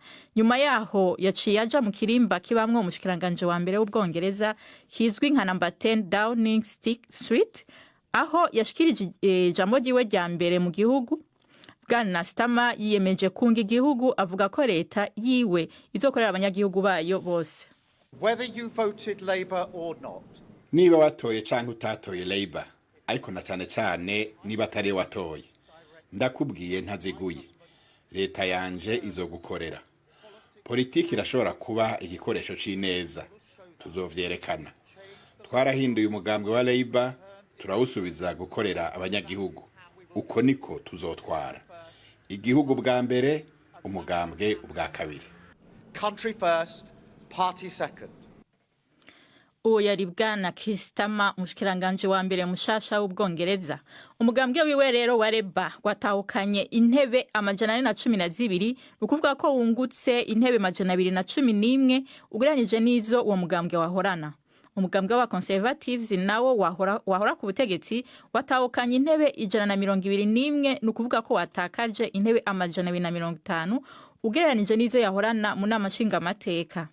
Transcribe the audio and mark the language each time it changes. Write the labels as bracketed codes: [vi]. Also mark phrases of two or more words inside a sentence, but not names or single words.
[rn] Nyuma yaho yaciye aja mu kirimba kibamwe umushikiranganje wa mbere w'Ubwongereza kizwi nka number 10 Downing Street, aho yashikirije ijambo ryiwe rya mbere mu gihugu. Bwana Starmer yiyemeje kunga igihugu avuga ko leta yiwe izokorera abanyagihugu bayo bose. [en] Whether you voted Labour or not, [rn] niba watoye cyangwa utatoye Labour, ariko na cyane niba atari watoye, ndakubwiye ntaziguye, leta yanje izogukorera. Politiki irashobora kuba igikoresho c'ineza, tuzovyerekana. Twarahinduye umugambwe wa Labour, turawusubiza gukorera abanyagihugu. Uko niko tuzotwara igihugu bwa mbere, umugambwe ubwa kabiri. [en] Country first, party second. [rn] uwo yari bwana Keir Starmer umushikiranganje wa mbere mushasha w'Ubwongereza. Umugambwe wiwe rero wa Labour watahukanye intebe 412, ukuvuga ko wungutse intebe 211 ugereranije n'izo uwo mugambwe wahorana. Umugambwe wa Conservatives nawo wahora ku butegetsi watahukanye intebe 121, nukuvuga ko watakaje intebe 250 ugereranije n'izo yahorana mu nama nshingamateka.